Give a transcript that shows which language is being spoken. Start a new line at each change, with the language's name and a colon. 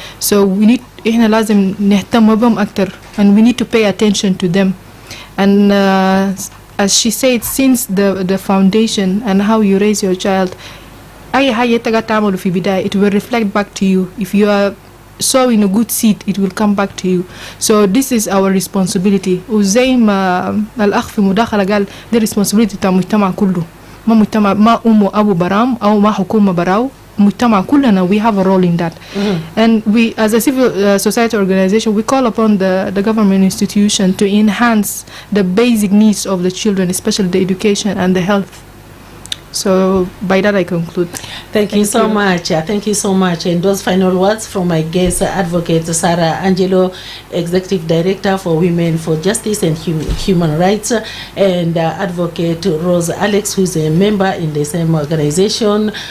English: So we need
Arabic: إحنا لازم نهتم بهم أكتر,
English: and we need to pay attention to them. And as she said, since the foundation and how you raise your child,
Arabic: أي حاجة تقدر تعمله في بداية,
English: it will reflect back to you. If you are sowing a good seed, it will come back to you. So this is our responsibility.
Arabic: وزي ما الأخ في مداخلة قال,
English: the responsibility
Arabic: تاع المجتمع كله, ما مجتمع ما أبو برام أو ما حكومة براو, مجتمع كلنا,
English: we have a role in that. And we, as a civil society organization, we call upon the government institution to enhance the basic needs of the children, especially the education and the health. So by that I conclude. Thank you so much. Thank you so much. And those final words from my guest, Advocate Sarah Angelo, Executive Director for Women for Justice and Human Rights, and Advocate Rose Alex, who is a member in the same organization.